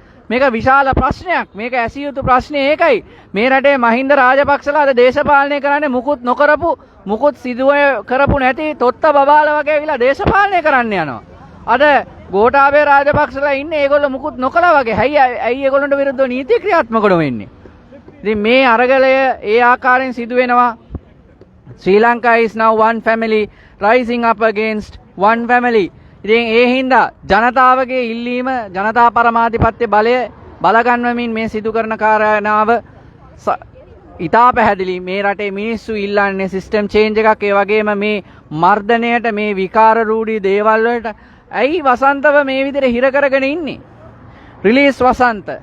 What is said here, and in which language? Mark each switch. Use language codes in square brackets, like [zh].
[si] මේක විශාල ප්‍රශ්නයක්. මේක ඇසිය යුතු ප්‍රශ්නේ ඒකයි. මේ රටේ මහින්ද රාජපක්ෂලා අද දේශපාලනය කරන්නේ මුකුත් නොකරපු මුකුත් සිදුව කරපු නැති තොත්ත බබාලා වගේ ඇවිල්ලා දේශපාලනය කරන්න යනවා. අද ගෝඨාභය රාජපක්ෂලා ඉන්නේ ඒගොල්ලෝ මුකුත් නොකලා වගේ. ඇයි ඒගොල්ලන්ට විරුද්ධව නීති ක්‍රියාත්මක නොවෙන්නේ? ඉතින් මේ අරගලය ඒ ආකාරයෙන් සිදු වෙනවා. [en] Sri Lanka is now one family rising up against one family. [si] ඉතින් ඒ හින්දා ජනතාවගේ ඉල්ලීම ජනතා පරමාධිපත්‍ය බලය බලගන්වමින් මේ සිදු කරන කාරණාව ඉතා පැහැදිලි. මේ රටේ මිනිස්සු ඉල්ලන්නේ සිස්ටම් චේන්ජ් එකක්. ඒ වගේම මේ මර්ධනයට මේ විකාර රූಢී දේවල් වලට ඇයි වසන්තව මේ විදිහට හිර කරගෙන ඉන්නේ? රිලීස් වසන්ත.